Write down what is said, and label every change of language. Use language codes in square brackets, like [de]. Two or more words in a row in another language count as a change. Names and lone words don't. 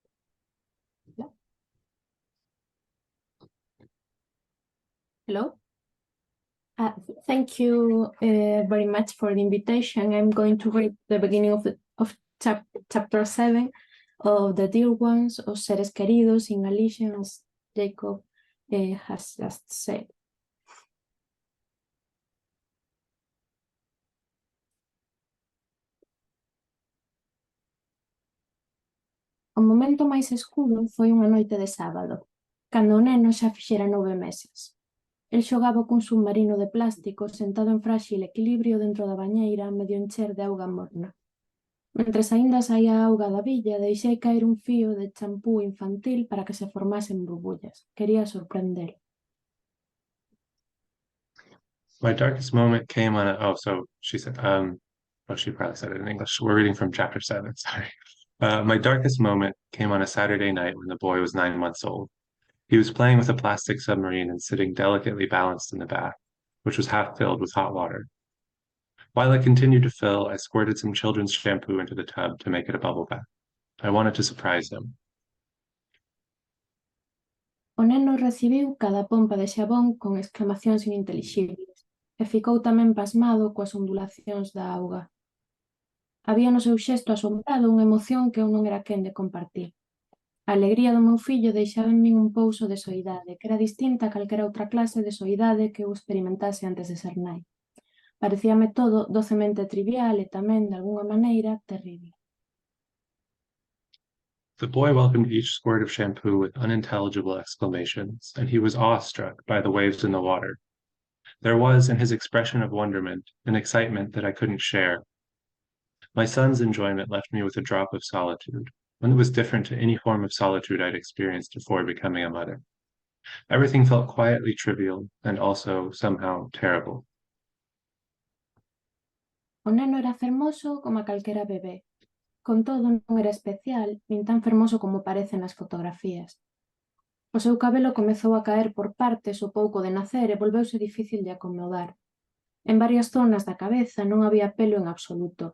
[en] Hello. Thank you very much for the invitation. I'm going to read the beginning of chapter 7 of The Dear Ones, Os Seres Queridos in Galician, as Jacob has just said. [gl] O momento máis escuro foi unha noite de sábado, cando o neno xa fixera 9 meses. El xogaba cun submarino de plástico sentado en fráxil equilibrio dentro da bañeira medio encher de auga morna. Mentres aínda saía a auga da billa, deixei caer un fío de champú infantil para que se formasen burbullas. Quería sorprendelo. [en] My darkest moment came on so she said, she probably said it in English. We're reading from chapter 7, sorry. My darkest moment came on a Saturday night when the boy was 9 months old. He was playing with a plastic submarine and sitting delicately balanced in the bath, which was half filled with hot water. While it continued to fill, I squirted some children's shampoo into the tub to make it a bubble bath. I wanted to surprise him. [gl] O neno recibiu cada pompa de xabón con exclamacións inintelixibles e ficou tamén pasmado coas ondulacións da auga. Había no seu xesto asombrado unha emoción que eu non era quen de compartir. A alegría do meu fillo deixaba en min un pouso de soidade, que era distinta a calquera outra clase de soidade que eu experimentase antes de ser nai. Parecíame todo docemente trivial e tamén, de algunha maneira, terrible. [en] The boy welcomed each squirt of shampoo with unintelligible exclamations, and he was awestruck by the waves in the water. There was, in his expression of wonderment, an excitement that I couldn't share. My son's enjoyment left me with a drop of solitude, one that was different to any form of solitude I'd experienced before becoming a mother. Everything felt quietly trivial and also somehow terrible. [gl] O neno era fermoso como a calquera bebé. Con todo, non era especial, nin tan fermoso como parece nas fotografías. O seu cabelo comezou a caer por partes o pouco de nacer e volveuse difícil de acomodar. En varias zonas da cabeza non había pelo en absoluto.